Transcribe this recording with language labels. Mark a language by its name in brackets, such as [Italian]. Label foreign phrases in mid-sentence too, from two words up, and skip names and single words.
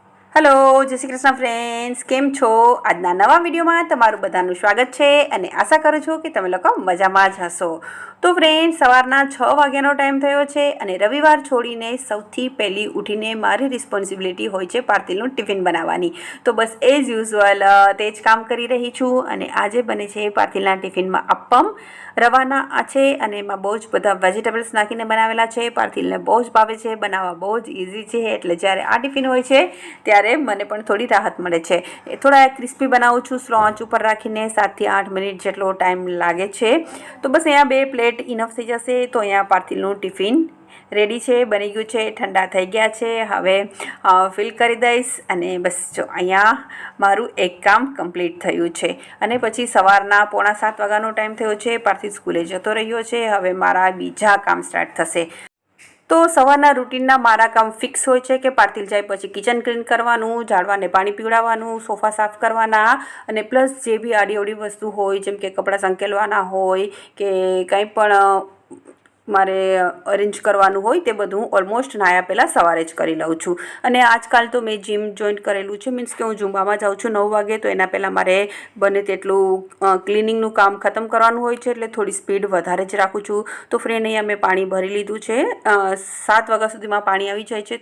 [Gujarati] હેલો જય શ્રી કૃષ્ણ ફ્રેન્ડ્સ કેમ છો આજના નવા વિડિયો માં તમારું બધાનું સ્વાગત છે અને આશા કરું છું કે તમે લોકો મજામાં જ હશો। તો ફ્રેન્ડ્સ સવારના 6 વાગ્યાનો ટાઇમ થયો છે અને રવિવાર છોડીને સૌથી પહેલી ઉઠીને મારી રિસ્પોન્સિબિલિટી હોય છે પાર્થિલનું ટિફિન બનાવવાની। તો બસ [English] as usual [Gujarati] તે જ કામ કરી રહી છું અને આજે બને છે પાર્થિલના ટિફિનમાં અપ્પમ રવાના છે અને એમાં બહુ જ બધા વેજિટેબલ્સ નાખીને બનાવેલા છે। પાર્થિલને બહુ જ ભાવે છે, બનાવવા બહુ જ ઇઝી છે એટલે જ્યારે આ ટિફિન હોય છે ત્યારે મને પણ થોડી રાહત મળે છે। થોડા ક્રિસ્પી બનાવું છું સ્લો આંચ ઉપર રાખીને 7 થી 8 મિનિટ જેટલો ટાઇમ લાગે છે। તો બસ અહીંયા 2 પ્લેટ ઇનફ થઈ જશે। તો અહીંયા પાર્થિલનું ટિફિન રેડી છે, બની ગયું છે, ઠંડા થઈ ગયા છે। હવે ફિલ કરી દઈશ અને બસ જો અહીંયા મારું એક કામ કમ્પ્લીટ થયું છે અને પછી સવારના 6:45 વાગ્યાનો ટાઇમ થયો છે। પાર્થિલ સ્કૂલે જતો રહ્યો છે। હવે મારા બીજા કામ સ્ટાર્ટ થશે। તો સવારના રૂટીનના મારા કામ ફિક્સ હોય છે કે પાર્થિલ જાય પછી કિચન ક્લીન કરવાનું, ઝાડવાને પાણી પીવડાવવાનું, સોફા સાફ કરવાના અને પ્લસ જે બી આડી-અવળી વસ્તુ હોય જેમ કે કપડાં સંકેલવાના હોય કે કંઈ પણ મારે અરેન્જ કરવાનું હોય તે બધું ઓલમોસ્ટ નાહ્યા પહેલાં સવારે જ કરી લઉં છું। અને આજકાલ તો મેં [English] gym joint [Gujarati] કરેલું છે, મીન્સ કે હું ઝુંબામાં જાઉં છું 9 વાગે, તો એના પહેલાં મારે બને તેટલું ક્લિનિંગનું કામ ખતમ કરવાનું હોય છે એટલે થોડી સ્પીડ વધારે જ રાખું છું। તો ફ્રેન્ડ અહીંયા મેં પાણી ભરી લીધું છે, 7 વાગ્યા સુધીમાં પાણી આવી જાય છે।